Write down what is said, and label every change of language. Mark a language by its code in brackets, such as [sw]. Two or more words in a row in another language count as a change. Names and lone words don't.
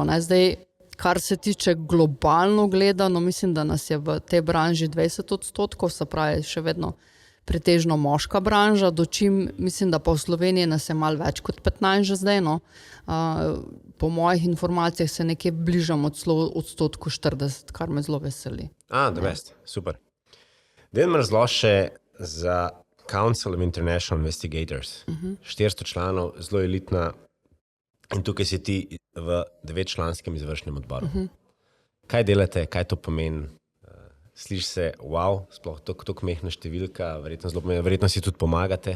[sl] Zdaj, kar se tiče globalno gledano, mislim, da nas je v tej branži 20%, se pravi, še vedno pretežno moška branža, dočim mislim, da pa v Sloveniji nas je malo več kot 15 že zdaj, po mojih informacijah se nekje bližamo celo odstotku 40, kar me zelo veseli. [en] The best, [sl] super. Daj mi razloži še za Council of International Investigators. 400 članov, zelo elitna in tukaj si ti v 9-članskem izvršnem odboru. Kaj delate, kaj to pomeni? Sliši se, wow, sploh tako mehna številka, verjetno si tudi pomagate.